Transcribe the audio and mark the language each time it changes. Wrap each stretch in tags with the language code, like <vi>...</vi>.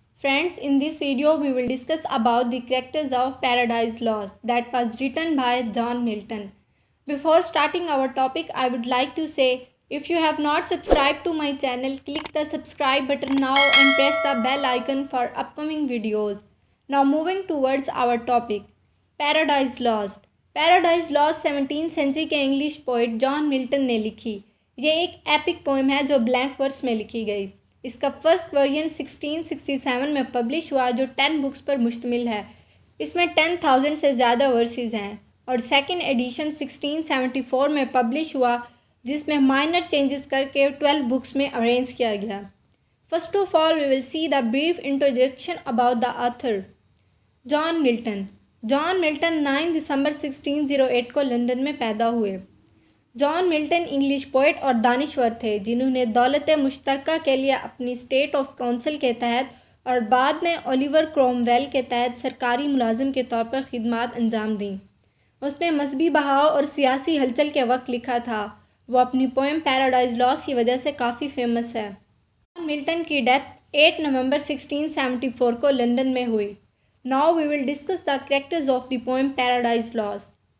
<en>Friends, in this video we will discuss about the characters of Paradise Lost that was written by John Milton. Before starting our topic, I would like to say if you have not subscribed to my channel, click the subscribe button now and press the bell icon for upcoming videos. Now moving towards our topic, Paradise Lost.</en> <hi>Paradise Lost 17th century के English poet John Milton ने लिखी। ये एक epic poem है जो blank verse में लिखी गई। इसका फर्स्ट वर्जन 1667 में पब्लिश हुआ जो 10 बुक्स पर मुश्तमिल है। इसमें 10,000 से ज़्यादा वर्सेस हैं और सेकंड एडिशन 1674 में पब्लिश हुआ जिसमें माइनर चेंजेस करके 12 बुक्स में अरेंज किया गया।</hi> <en>First of all we will see the brief introduction about the author.</en> <hi>John Milton 9 दिसंबर 1608 को लंदन में पैदा हुए। जॉन मिल्टन इंग्लिश पोइट और दानिश्वर थे जिन्होंने दौलत मुश्तरका के लिए अपनी स्टेट ऑफ काउंसिल के तहत और बाद में ओलिवर क्रोमवेल के तहत सरकारी मुलाजिम के तौर पर खिदमात अंजाम दी। उसने मजहबी बहाव और सियासी हलचल के वक्त लिखा था। वो अपनी पोएम पैराडाइज लॉस्ट की वजह से काफ़ी फेमस है। जॉन मिल्टन की डेथ 8 नवंबर 1674 को लंदन में हुई।</hi> <en>Now we will discuss the characters of the poem Paradise Lost.</en>